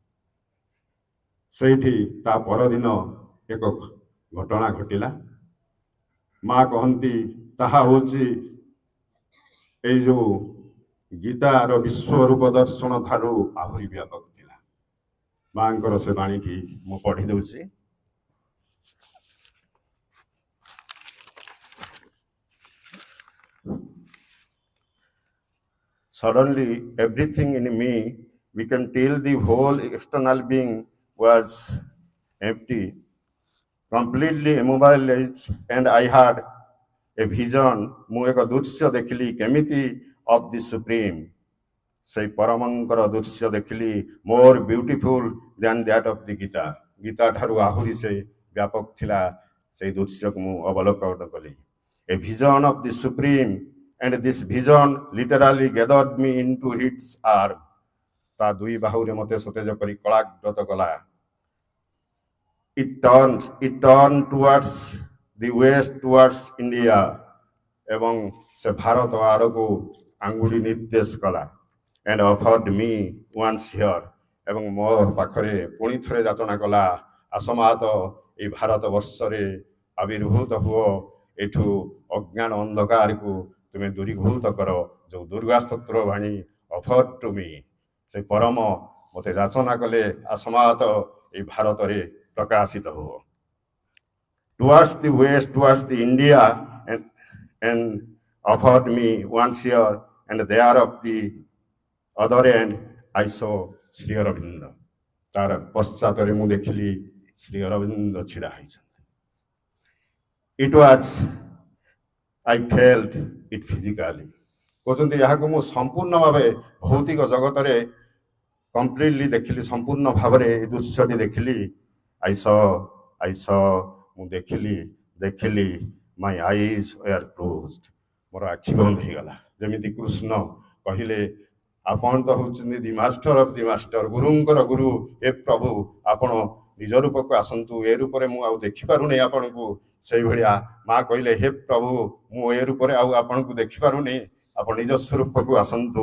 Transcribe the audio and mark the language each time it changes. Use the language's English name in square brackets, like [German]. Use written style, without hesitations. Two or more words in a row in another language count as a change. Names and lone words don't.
[Odia] ସେଇଠି ତା ପରଦିନ ଏକ ଘଟଣା ଘଟିଲା। ମା କହନ୍ତି ତାହା ହଉଛି ଏଇ ଯୋଉ ଗୀତାର ବିଶ୍ୱରୂପ ଦର୍ଶନ ଠାରୁ ଆହୁରି ବ୍ୟାପକ ଥିଲା। ମାଙ୍କର ସେ ବାଣୀଟି ମୁଁ ପଢି ଦଉଛି। [English] Suddenly, everything in me became till the whole external being was empty, completely immobilized, and I had a vision. [Odia] ମୁଁ ଏକ ଦୃଶ୍ୟ ଦେଖିଲି କେମିତି [English] of the supreme, [Odia] ସେଇ ପରମଙ୍କର ଦୃଶ୍ୟ ଦେଖିଲି, [English] more beautiful than that of the ଗୀତା। [Odia] ଗୀତା ଠାରୁ ଆହୁରି ସେ ବ୍ୟାପକ ଥିଲା। ସେଇ ଦୃଶ୍ୟକୁ ମୁଁ ଅବଲୋକନ କଲି। [English] A vision of the supreme, and this vision literally gathered me into its arm। [Odia] ତା ଦୁଇ ବାହୁରେ ମତେ ସତେଜ କରି କଳାଗ୍ରତ କଲା। [English] It turned towards the west, towards India, [Odia] ଏବଂ ସେ ଭାରତ ଆଡ଼କୁ ଆଙ୍ଗୁଳି ନିର୍ଦ୍ଦେଶ କଲା। [English] And offered me once here, [Odia] ଏବଂ ମୋ ପାଖରେ ପୁଣି ଥରେ ଯାଚନା କଲା, ଆସମାତ ଏଇ ଭାରତ ବର୍ଷରେ ଆବିର୍ଭୂତ ହୁଅ, ଏଠୁ ଅଜ୍ଞାନ ଅନ୍ଧକାରକୁ ତୁମେ ଦୂରୀଭୂତ କର। ଯୋଉ ଦୁର୍ଗା ସ୍ତୋତ୍ର ବାଣୀ [English] offer to me, [Odia] ସେ ପରମ ମତେ ଯାଚନା କଲେ, ଆସମାତ ଏଇ ଭାରତରେ ପ୍ରକାଶିତ ହୁଅ। [English] Towards the west, towards the India, and offered me once here, and there of the other end I saw ଶ୍ରୀ ଅରବିନ୍ଦ। [Odia] ତାର ପଶ୍ଚାତରେ ମୁଁ ଦେଖିଲି ଶ୍ରୀ ଅରବିନ୍ଦ ଛିଡ଼ା ହେଇଛନ୍ତି। [English] It was, I felt it physically। [Odia] କହୁଛନ୍ତି ଏହାକୁ ମୁଁ ସମ୍ପୂର୍ଣ୍ଣ ଭାବେ ଭୌତିକ ଜଗତରେ କମ୍ପ୍ଲିଟଲି ଦେଖିଲି, ସମ୍ପୂର୍ଣ୍ଣ ଭାବରେ ଏ ଦୃଶ୍ୟଟି ଦେଖିଲି। [English] I saw, [Odia] ମୁଁ ଦେଖିଲି [English] my eyes were closed, [Odia] ମୋର ଆଖି ବନ୍ଦ ହେଇଗଲା। ଯେମିତି କୃଷ୍ଣ କହିଲେ ଆପଣ ତ ହଉଛନ୍ତି [English] the master of the master, [Odia] ଗୁରୁଙ୍କର ଗୁରୁ, ଏ ପ୍ରଭୁ ଆପଣ ନିଜ ରୂପକୁ ଆସନ୍ତୁ, ଏ ରୂପରେ ମୁଁ ଆଉ ଦେଖିପାରୁନି ଆପଣଙ୍କୁ। ସେଇଭଳିଆ ମା କହିଲେ ହେ ପ୍ରଭୁ, ମୁଁ ଏ ରୂପରେ ଆଉ ଆପଣଙ୍କୁ ଦେଖିପାରୁନି, ଆପଣ ନିଜ ସ୍ୱରୂପକୁ ଆସନ୍ତୁ।